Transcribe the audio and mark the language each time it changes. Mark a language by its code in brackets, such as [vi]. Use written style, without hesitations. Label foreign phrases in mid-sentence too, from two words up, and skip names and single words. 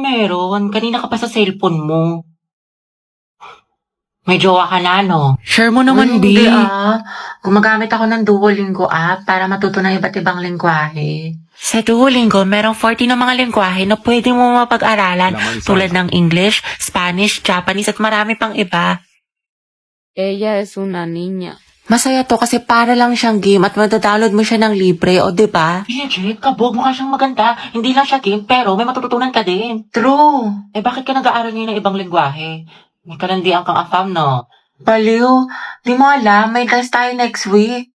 [tl] Kanina ka pa sa cellphone mo. May jowa ka na, no? Share mo naman, B. Gumagamit ako ng Duolingo app para matuto ng iba't ibang lingwahe. Sa Duolingo, merong 40 na mga lingwahe na pwede mo mapag-aralan tulad ng English, Spanish, Japanese at marami pang iba. [es] Ella es una niña. [tl] Masaya to kasi para lang siyang game at madadownload mo siya ng libre, o diba? Legit, kabog, mukha siyang maganda. Hindi lang siya game, pero may matututunan ka din. True. Eh bakit ka nag-aaral ngayon ng ibang lingwahe? May kalandian kang afam, no? Baliw, di mo alam, may class tayo [en] next week.